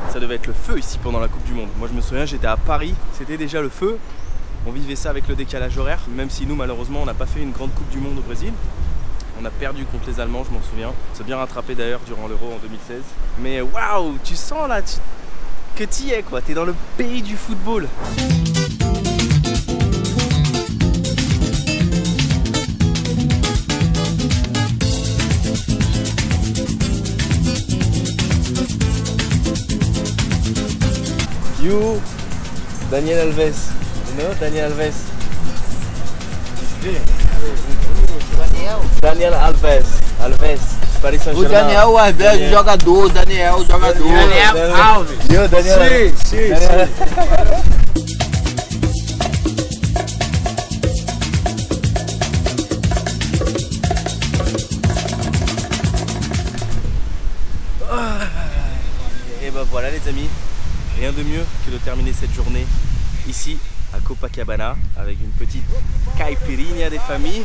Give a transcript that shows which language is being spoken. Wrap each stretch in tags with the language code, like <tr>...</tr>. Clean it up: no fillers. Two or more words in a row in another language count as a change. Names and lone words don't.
<fr>Ça devait être le feu ici pendant la Coupe du Monde. Moi, je me souviens, j'étais à Paris, c'était déjà le feu. On vivait ça avec le décalage horaire, même si nous, malheureusement, on n'a pas fait une grande Coupe du Monde au Brésil. On a perdu contre les Allemands, je m'en souviens. On s'est bien rattrapé d'ailleurs durant l'Euro en 2016. Mais waouh, tu sens là que tu y es quoi, t'es dans le pays du football.</fr> <en>You, Daniel Alves. You know Daniel Alves? Daniel Alves. Alves. Paris Saint-Germain.</en> <pt>O Daniel Alves, jogador. O Daniel, jogador. Daniel Alves.</pt> <en>Yo, Daniel.</en> <pt>Sim, Daniel.</pt> <fr>Et bah voilà les amis, rien de mieux que de terminer cette journée ici à Copacabana avec une petite caipirinha des familles.</fr>